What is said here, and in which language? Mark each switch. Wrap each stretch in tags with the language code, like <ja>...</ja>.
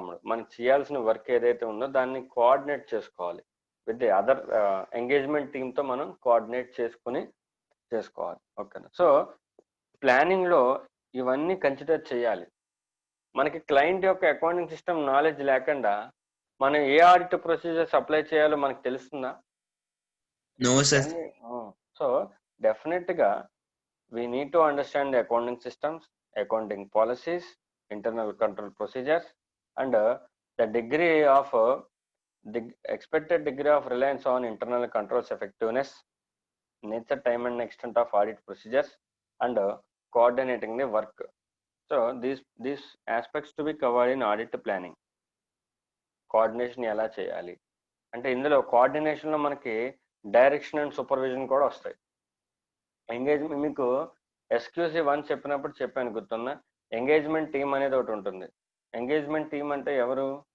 <te>మనం చేయాల్సిన వర్క్ ఏదైతే ఉందో దాన్ని కోఆర్డినేట్ చేసుకోవాలి</te> <en>with the other</en> <te>ఎంగేజ్మెంట్ టీమ్తో మనం కోఆర్డినేట్ చేసుకోవాలి. ఓకేనా? సో ప్లానింగ్ లో ఇవన్నీ కన్సిడర్ చేయాలి. మనకి క్లయింట్ యొక్క అకౌంటింగ్ సిస్టమ్ నాలెడ్జ్ లేకుండా మనం ఏ ఆడిట్ ప్రొసీజర్స్ అప్లై చేయాలో మనకు తెలుస్తుందా?</te> <en>No, sir. So definite గా we need to understand the accounting systems, accounting policies, internal control procedures, and the degree of the expected degree of reliance on internal controls effectiveness, nature, time and extent of audit procedures, and coordinating the work. So these aspects to be covered in audit planning.</en> <te>Coordination ఎలా చేయాలి అంటే ఇందులో coordination లో మనకి direction and supervision కూడా వస్తాయి. Engagement మీకు ఎస్క్యూసీ 1 చెప్పినప్పుడు చెప్పాను, గుర్తుందా? ఎంగేజ్మెంట్ టీమ్ అనేది ఒకటి ఉంటుంది. ఎంగేజ్మెంట్ టీమ్ అంటే ఎవరు?</te>